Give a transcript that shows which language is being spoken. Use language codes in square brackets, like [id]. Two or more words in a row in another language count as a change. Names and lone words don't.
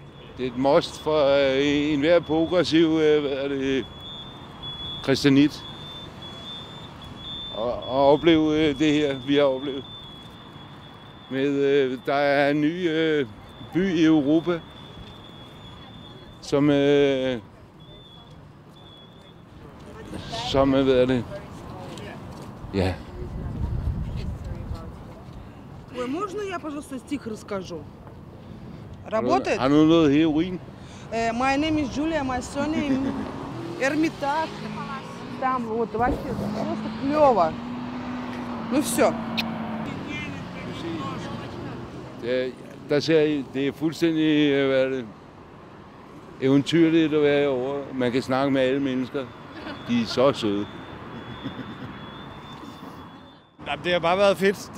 [da] Det er et must for enhver progressiv christianit at opleve det her, vi har oplevet. Der er en ny by i Europa, som hvad er det? Ja. [ru] Ой, можно я, пожалуйста, стих расскажу? Работает? [da] Har du noget heroin? [en] My name is Julia, my surname Эрмитаж. [ru] Там вот вообще просто клево. Ну все. [da] Det er fuldstændig eventyrligt at være over. Man kan snakke med alle mennesker. De er så søde. Det har bare været fedt.